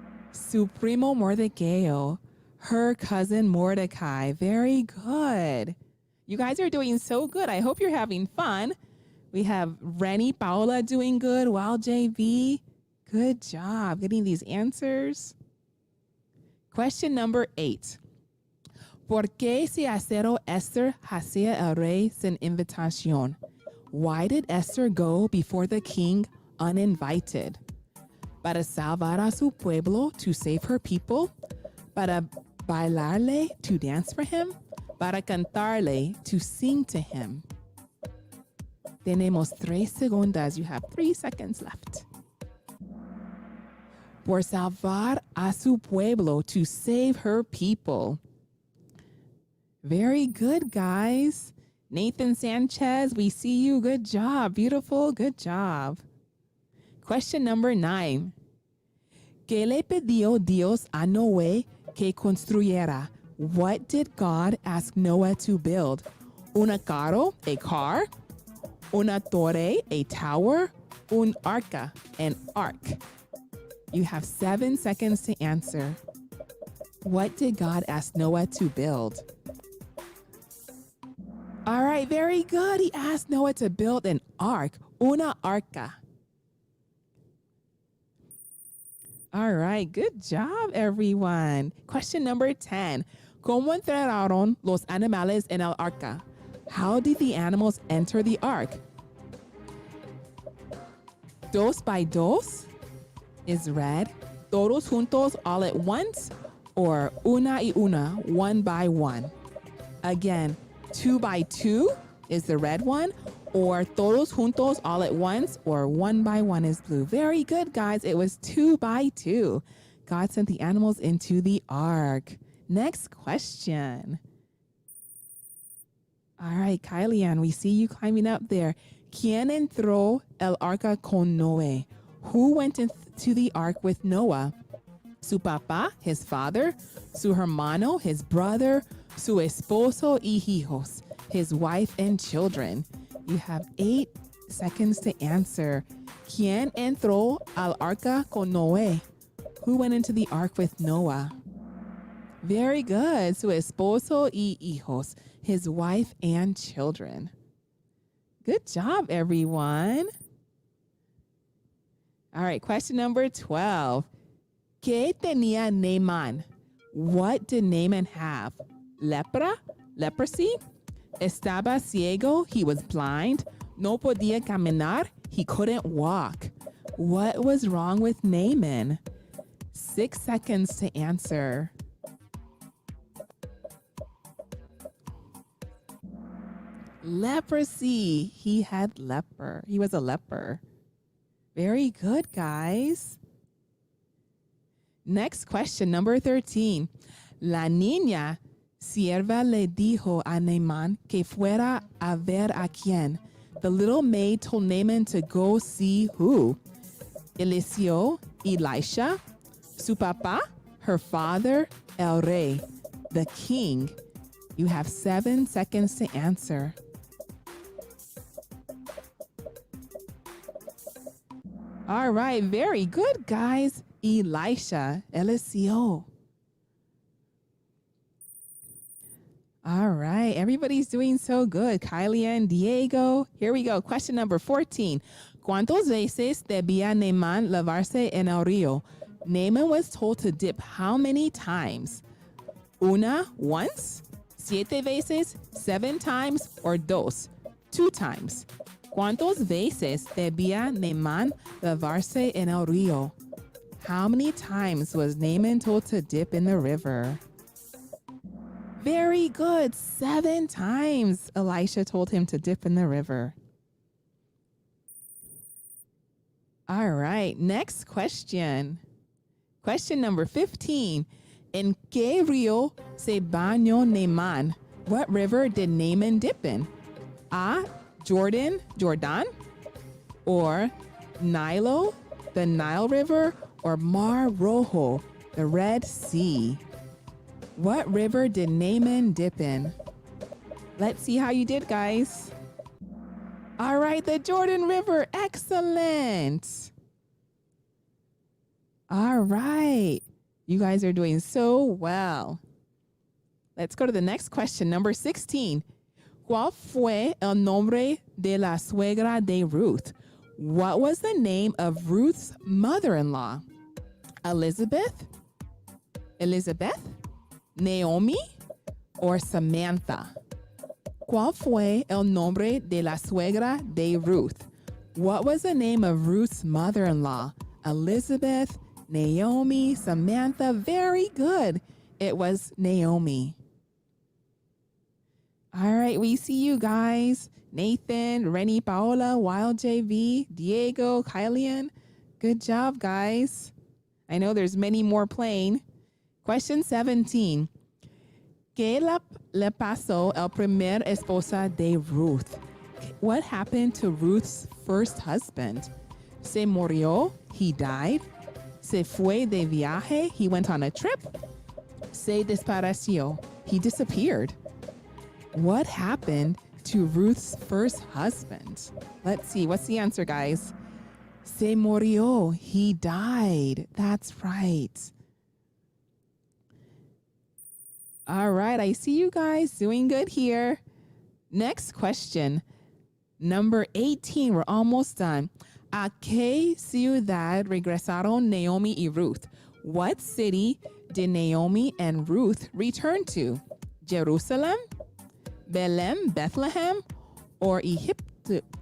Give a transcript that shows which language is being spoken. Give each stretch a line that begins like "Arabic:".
Spanish: Su primo Mordecai,
English: her cousin Mordecai. Very good. You guys are doing so good. I hope you're having fun. We have Renny Paola doing good. Wow, JV. Good job getting these answers. Question number 8.
Spanish: ¿Por qué se acercó Esther hacia el rey sin invitación?
English: Why did Esther go before the king uninvited?
Spanish: Para salvar a su pueblo,
English: to save her people.
Spanish: Para bailarle,
English: to dance for him.
Spanish: Para cantarle,
English: to sing to him.
Spanish: Tenemos 3 segundos.
English: You have 3 seconds left.
Spanish: Por salvar a su pueblo,
English: to save her people. Very good, guys. Nathan Sanchez, we see you. Good job. Beautiful. Good job. Question number 9.
Spanish: ¿Qué le pidió Dios a Noé que construyera?
English: What did God ask Noah to build?
Spanish: Una carro,
English: a car.
Spanish: Una torre,
English: a tower.
Spanish: Un arca,
English: an ark. You have 7 seconds to answer. What did God ask Noah to build? All right, very good. He asked Noah to build an ark,
Spanish: una arca.
English: All right, good job, everyone. Question number 10.
Spanish: ¿Cómo entraron los animales en el arca?
English: How did the animals enter the ark? Dos by dos is red.
Spanish: Todos juntos
English: all at once, or
Spanish: una y una,
English: one by one. Again, 2 by 2 is the red one, or
Spanish: todos juntos
English: all at once, or 1 by 1 is blue. Very good, guys. It was 2 by 2. God sent the animals into the ark. Next question. All right, Kylie Ann, we see you climbing up there.
Spanish: ¿Quién entró el arca con Noé?
English: Who went into the ark with Noah?
Spanish: Su papá,
English: his father.
Spanish: Su hermano,
English: his brother.
Spanish: Su esposo y hijos,
English: his wife and children. You have 8 seconds to answer.
Spanish: ¿Quién entró al arca con Noé?
English: Who went into the ark with Noah? Very good.
Spanish: Su esposo y hijos,
English: his wife and children. Good job, everyone. All right, question number 12.
Spanish: ¿Qué tenía Naaman?
English: What did Naaman have? Lepra, leprosy.
Spanish: Estaba ciego,
English: he was blind.
Spanish: No podía caminar,
English: he couldn't walk. What was wrong with Naaman? 6 seconds to answer. Leprosy. He had leper. He was a leper. Very good, guys. Next question, number 13.
Spanish: La niña sierva le dijo a Naaman que fuera a ver a quién.
English: The little maid told Naaman to go see who? Eliseo, Elisha,
Spanish: su papá,
English: her father,
Spanish: el rey,
English: the king. You have 7 seconds to answer. All right, very good, guys. Elisha, Eliseo. All right. Everybody's doing so good. Kylie and Diego. Here we go. Question number 14.
Spanish: ¿Cuántas veces debía Naaman lavarse en el río?
English: Naaman was told to dip how many times? Una, once,
Spanish: 7 veces,
English: 7 times, or dos, 2 times.
Spanish: ¿Cuántas veces debía Naaman lavarse en el río?
English: How many times was Naaman told to dip in the river? Very good. 7 times Elisha told him to dip in the river. All right, next question. Question number 15.
Spanish: ¿En qué río se bañó Naaman?
English: What river did Naaman dip in? A, Jordan, or Nilo, the Nile River, or Mar Rojo, the Red Sea? What river did Naaman dip in? Let's see how you did, guys. All right, the Jordan River. Excellent. All right. You guys are doing so well. Let's go to the next question, number 16.
Spanish: ¿Cuál fue el nombre de la suegra de Ruth?
English: What was the name of Ruth's mother-in-law? Elizabeth, Naomi, or Samantha?
Spanish: ¿Cuál fue el nombre de la suegra de Ruth?
English: What was the name of Ruth's mother-in-law? Elizabeth, Naomi, Samantha. Very good. It was Naomi. All right, we see you guys. Nathan, Rennie, Paola, Wild JV, Diego, Kylian. Good job, guys. I know there's many more playing. Question 17.
Spanish: ¿Qué le pasó al primer esposa de Ruth?
English: What happened to Ruth's first husband?
Spanish: Se murió,
English: he died.
Spanish: Se fue de viaje,
English: he went on a trip.
Spanish: Se desapareció,
English: he disappeared. What happened to Ruth's first husband? Let's see, what's the answer, guys?
Spanish: Se murió,
English: he died. That's right. All right, I see you guys doing good here. Next question, number 18, we're almost done.
Spanish: ¿A qué ciudad regresaron Naomi y Ruth?
English: What city did Naomi and Ruth return to? Jerusalem, Belem, Bethlehem, or Egypt?